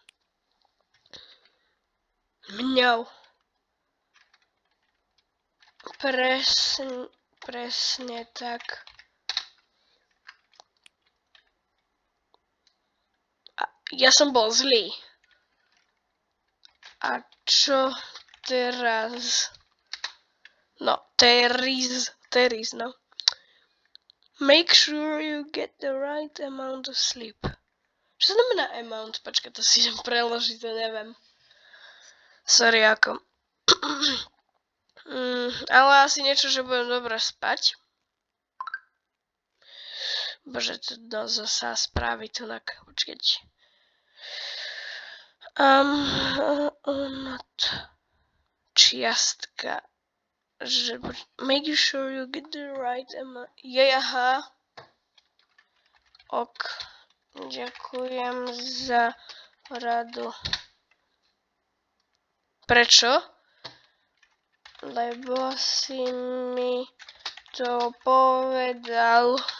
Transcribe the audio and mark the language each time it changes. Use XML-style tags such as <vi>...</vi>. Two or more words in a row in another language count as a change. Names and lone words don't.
<sk>Mňau. Presne tak. Ja som bol zlý. A čo teraz? No, Teris, no.</sk> <en>Make sure you get the right amount of sleep.</en> <sk>Čo znamená amount? Počkaj, to si idem preložiť, to neviem. Sorry, ako. Ale asi niečo, že budem dobre spať. Bože, to zasa spraví to na... Počkať. Čiastka.</sk> <en>Make sure you get the right amount.</en> <sk>Aha. Ok. Ďakujem za radu. Prečo? Lebo si mi to povedal.</sk>